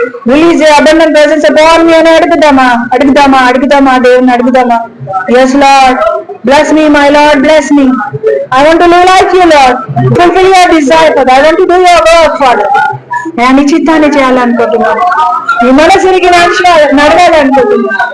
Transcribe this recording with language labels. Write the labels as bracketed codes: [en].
[en] release abundant presence upon me [te] అని అడుగుదామా దేవుని అడుగుదామా? [en] yes lord, bless me my lord, bless me. I want to live like you lord, fulfill your desire father. I want to do your work father. [te] నేను నీ చిత్తాన్ని చేయాలనుకుంటున్నాను, నీ మనసునికి నడవాలనుకుంటున్నాను.